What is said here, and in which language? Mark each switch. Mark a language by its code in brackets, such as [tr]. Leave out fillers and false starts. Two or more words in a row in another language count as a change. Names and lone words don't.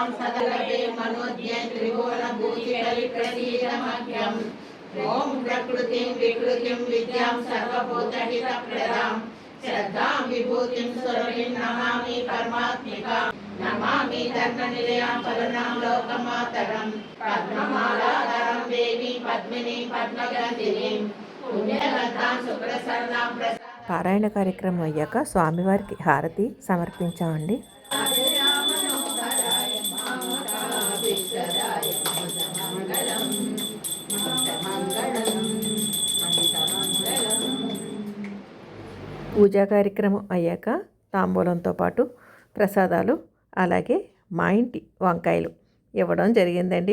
[sa] सदलभे मनोज्ञे त्रिभुवनभूतिकरिप्रसीदमग्र्यं ॐ प्रकृतिं विकृतिं विद्यां सर्वभूतहितप्रदां श्रद्धां विभूतिं सुरभिं नमामि परमात्मिकां नमामि धर्मनिलयां फलनां लोकमातरं पद्ममालाधरं देवी पद्मिनीं पद्मगन्धिनीं पुण्यगन्धां सुप्रसन्नां [te] పారాయణ కార్యక్రమం అయ్యాక స్వామివారికి హారతి సమర్పించామండి. పూజా కార్యక్రమం అయ్యాక తాంబూలంతో పాటు ప్రసాదాలు అలాగే మా ఇంటి వంకాయలు ఇవ్వడం జరిగిందండి.